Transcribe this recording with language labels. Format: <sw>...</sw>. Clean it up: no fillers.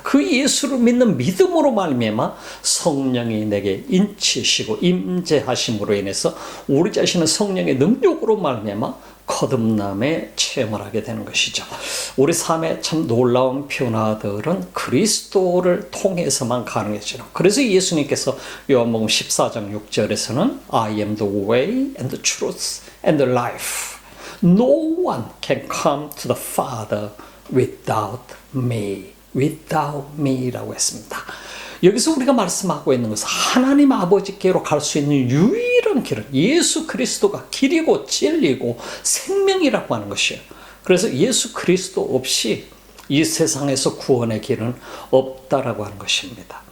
<ko>그 예수를 믿는 믿음으로 말미암아 성령이 내게 인치시고 임재하심으로 인해서 우리 자신은 성령의 능력으로 말미암아 거듭남의 체험을 하게 되는 것이죠. 우리 삶의 참 놀라운 변화들은 그리스도를 통해서만 가능해지는.</ko> <en>그래서 예수님께서 요한복음 14장 6절에서는 I am the way and the truth and the life. No one can come to the Father without me.</en> <ko>without me 라고 했습니다. 여기서 우리가 말씀하고 있는 것은 하나님 아버지께로 갈 수 있는 유일한 길은 예수 그리스도가 길이고 진리고 생명이라고 하는 것이에요. 그래서 예수 그리스도 없이 이 세상에서 구원의 길은 없다라고 하는 것입니다.</ko>